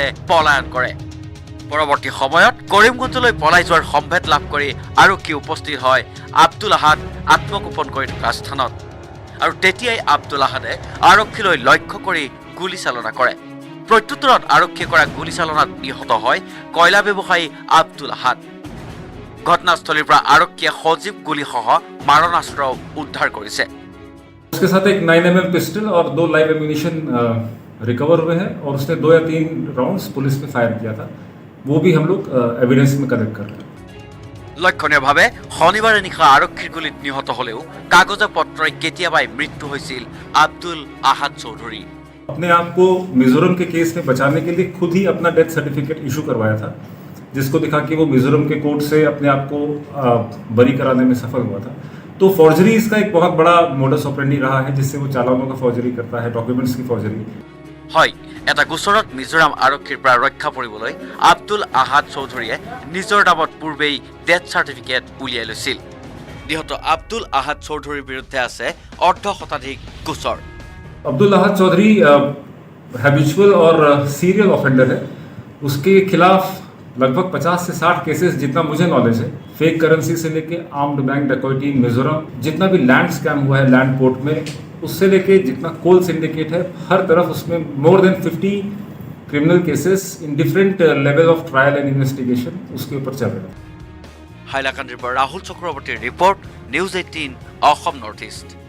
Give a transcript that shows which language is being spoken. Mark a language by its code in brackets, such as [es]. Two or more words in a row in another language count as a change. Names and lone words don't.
[as] পলায়ন কৰে পৰৱৰ্তী সময়ত কৰিমগঞ্জলৈ পলাই যোৱাৰ সম্ভেদ লাভ কৰি আৰক্ষী উপস্থিত হয় আব্দুল আহাদ আত্মগোপন কৰি থকা স্থানত আৰু তেতিয়াই আব্দুল আহাদে আৰক্ষীলৈ লক্ষ্য কৰি গুলীচালনা কৰে প্ৰত্যুত্তৰত আৰক্ষীয়ে কৰা গুলীচালনাত নিহত হয় কয়লা ব্যৱসায়ী আব্দুল আহাদ ঘটনাস্থলীৰ পৰা আৰক্ষীয়ে সজীৱ গুলীসহ মাৰণাস্ত্ৰ উদ্ধাৰ কৰিছে [hi] उसके साथ एक 9mm पिस्टल और 2 [en] live ammunition [hi] रिकवर हुए हैं और उसने 2 या 3 राउंड्स पुलिस पे फायर किया था वो भी हम लोग एविडेंस में कलेक्ट कर रहे हैं [as] লক্ষণীয়ভাৱে শনিবাৰে নিশা আৰক্ষীৰ গুলীত নিহত হলেও কাগজ পত্ৰই কেতিয়াবাই মৃত্যু হৈছিল আব্দুল আহাদ চৌধুৰী [hi] अपने आप को मिजोरम के केस में बचाने के लिए खुद ही अपना [en] death certificate [hi] इशू करवाया था जिसको दिखा कि वो मिजोरम के कोर्ट से अपने आप को बरी कराने में सफल हुआ था तो फॉर्जरी इसका एक बहुत बड़ा [en] modus operandi [hi] रहा है जिससे वो चालानों का फॉर्जरी करता है डॉक्यूमेंट्स की फॉर्जरी [as] হয় এটা গোচৰত মিজোৰাম আৰক্ষীৰ পৰা ৰক্ষা পৰিবলৈ আব্দুল আহাদ চৌধুৰীয়ে নিজৰ নামত পূৰ্বেই [en] death certificate [as] উলিয়াই লৈছিল নিহত আব্দুল আহাদ চৌধুৰীৰ বিৰুদ্ধে আছে অৰ্ধশতাধিক গোচৰ [hi] अब्दुल अहद चौधरी हैबिचुअल और [en] serial offender [hi] है उसके खिलाफ लगभग 50 से 60 केसेस जितना मुझे नॉलेज है [en] fake currency [hi] से लेके [en] armed bank [hi] डकैती मिजोरम जितना भी [en] land scam [hi] हुआ है [en] land port [hi] में उससे लेके जितना [en] coal syndicate [hi] है हर तरफ उसमें [en] more than 50 criminal cases in different level of trial and investigation [hi] उसके ऊपर चल रहे हैं [as] হাইলাকান্দিৰ পৰা ৰাহুল চক্ৰৱৰ্তীৰ ৰিপৰ্ট নিউজ 18 অসম নৰ্থ ইষ্ট